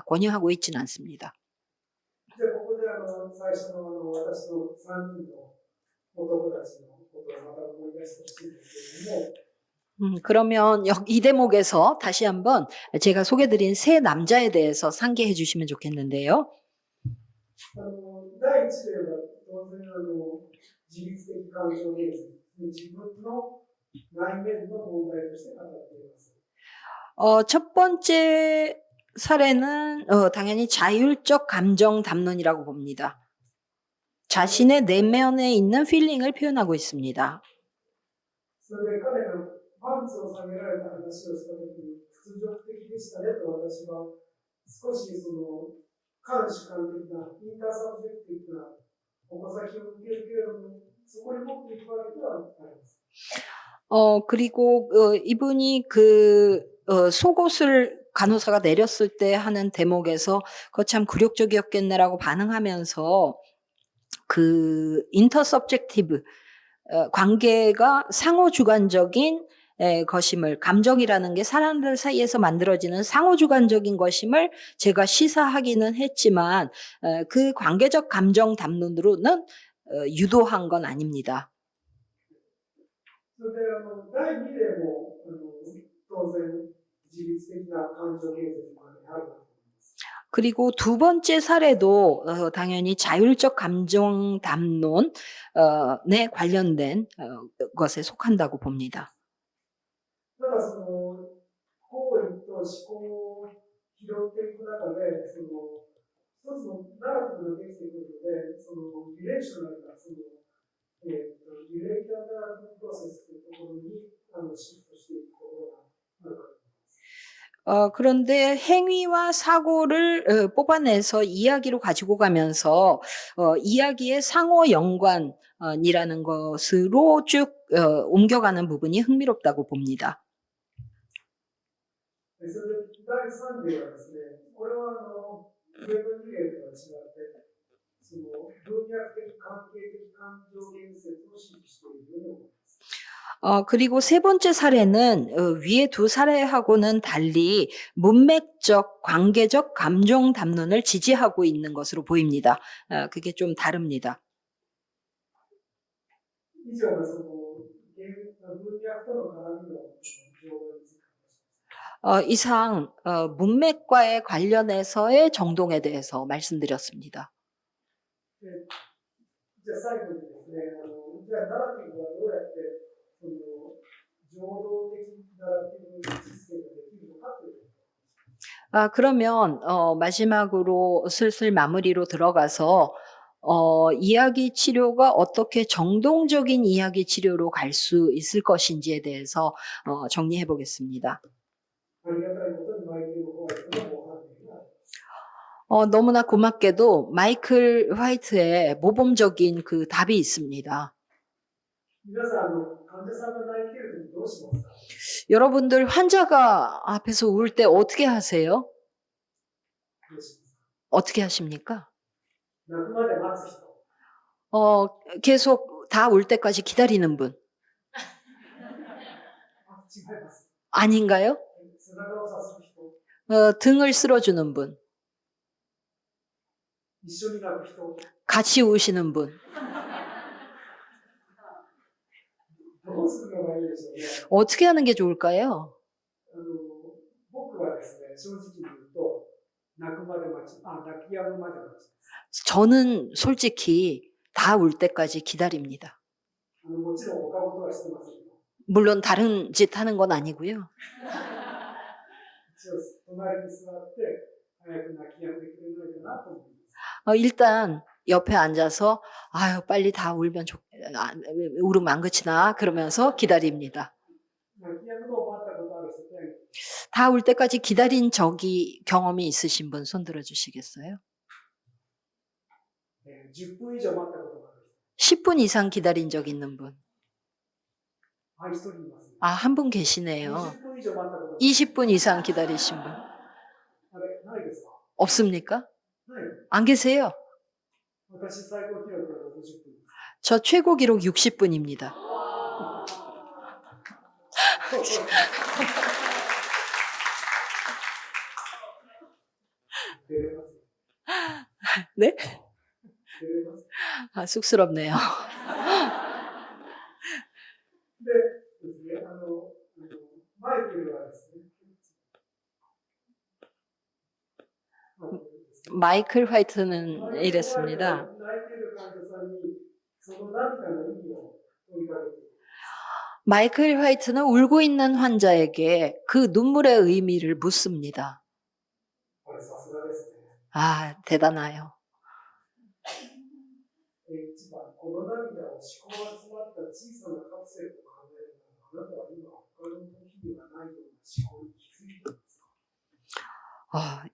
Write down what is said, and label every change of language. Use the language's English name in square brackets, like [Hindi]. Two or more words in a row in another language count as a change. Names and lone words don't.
[Korean] 권유하고 있지는 않습니다. [Japanese] じゃあ、ここで最初の私の3人の男たちのことをまた思い出してほしいんですけれども、 [Korean] 그러면 이 대목에서 다시 한번 제가 소개드린 세 남자에 대해서 상기해 주시면 좋겠는데요. [Japanese] 第一例は当然自律的感情言説、自分の内面の問題として語っています。 [Korean] 첫 번째 사례는 당연히 자율적 감정 담론이라고 봅니다. 자신의 내면에 있는 필링을 표현하고 있습니다. [Japanese] それで彼がパンツを下げられた話をしたときに屈辱的でしたねと私は少し観主観的なインターサブジェクティブな矛先を向けるけれどもそこに持っていくわけではあります。 [Korean] 그리고 이분이 속옷을 간호사가 내렸을 때 하는 대목에서 그거 참 굴욕적이었겠네라고 반응하면서 그 인터서브젝티브 관계가 상호주관적인 것임을, 감정이라는 게 사람들 사이에서 만들어지는 상호주관적인 것임을 제가 시사하기는 했지만 그 관계적 감정 담론으로는 유도한 건 아닙니다. [Japanese] それで第2例も当然自律的な感情言説の中にあるかと思います。 [Korean] 그리고 두 번째 사례도 당연히 자율적 감정 담론에 관련된 것에 속한다고 봅니다. [Japanese] ただ行為と思考を拾っていく中で一つのナラティブができていくのでリレーショナルなリレーターナラティブプロセスというところにシフトしていくことがあるかと思います。 [Korean] 그런데 행위와 사고를 뽑아내서 이야기로 가지고 가면서 이야기의 상호 연관이라는 것으로 쭉 옮겨가는 부분이 흥미롭다고 봅니다. [Japanese] それで第3例はですね、これは上の2例とは違って文脈的関係的感情言説を指揮しているように思います。 [Korean] 그리고 세 번째 사례는 위에 두 사례하고는 달리 문맥적, 관계적 감정 담론을 지지하고 있는 것으로 보입니다. 그게 좀 다릅니다. [Japanese] 以上がその文脈との絡みの情報について話します。 [Korean] 이상 문맥과의 관련해서의 정동에 대해서 말씀드렸습니다. [Japanese] じゃあ最後にですね、じゃあナラティブはどうやってその情動的ナラティブ実践ができるのかということ。 [Korean] 그러면 마지막으로 슬슬 마무리로 들어가서 이야기 치료가 어떻게 정동적인 이야기 치료로 갈 수 있을 것인지에 대해서 정리해 보겠습니다. [Japanese] ありがたいことにマイケル・ホワイトの模範例があります。 [Korean] 너무나 고맙게도 마이클 화이트의 모범적인 그 답이 있습니다. [Japanese] 皆さん、患者さんが泣いているときどうしますか？ [Korean] 여러분들 환자가 앞에서 울 때 어떻게 하세요? [Japanese] どうしますか？ [Korean] 어떻게 하십니까? [Japanese] 泣くまで待つ人。 [Korean] 계속 다 울 때까지 기다리는 분. [Japanese] 違います。 [Korean] 아닌가요? [Japanese] 背中をさす人。 [Korean] 등을 쓸어주는 분. [Japanese] 一緒に泣く人。 [Korean] 같이 우시는 분. [Japanese] どうするのがいいでしょうね。 [Korean] 어떻게 하는 게 좋을까요? [Japanese] 僕はですね、正直に言うと、泣き止むまで待ち。 [Korean] 저는 솔직히 다 울 때까지 기다립니다. [Japanese] もちろん他事はしてませんよ。 [Korean] 물론 다른 짓 하는 건 아니고요. [Japanese] 一応隣に座って早く泣き止んでくれないかなと思います。 [Korean] 일단 옆에 앉아서 아유 빨리 다 울면 울음 안 그치나 그러면서 기다립니다. [Japanese] 泣き止むのを待ったことある人って、 [Korean] 다 울 때까지 기다린 경험이 있으신 분 손 들어 주시겠어요? [Japanese] 10 分以上待ったことがある人。 [Korean] 10분 이상 기다린 적 있는 분. [Japanese] 一人いますね。 [Korean] 한 분 계시네요. [Japanese] 20 分以上待ったことがある。 [Korean] 20분 이상 기다리신 분. [Japanese] あれ、ないですか？ [Korean] 없습니까? [Japanese] ない。 [Korean] 안 계세요? [Japanese] 私最高記録は60分。 [Korean] 저 최고 기록 60분입니다. [Japanese] 出れます。 [Korean] 네? [Japanese] 出れます。 [Korean] 쑥스럽네요. [Japanese] でですね、マイケルはですね、 [Korean] 마이클 화이트는 이랬습니다. [Japanese] 泣いている患者さんにその涙の意味を問いかけている。 [Korean] 마이클 화이트는 울고 있는 환자에게 그 눈물의 의미를 묻습니다. [Japanese] これさすがですね。 [Korean] 대단해요. [Japanese] 一番、この涙を思考が詰まった小さなカプセルと考えるなら、あなたは今他の時にはないような思考に気づいていますか？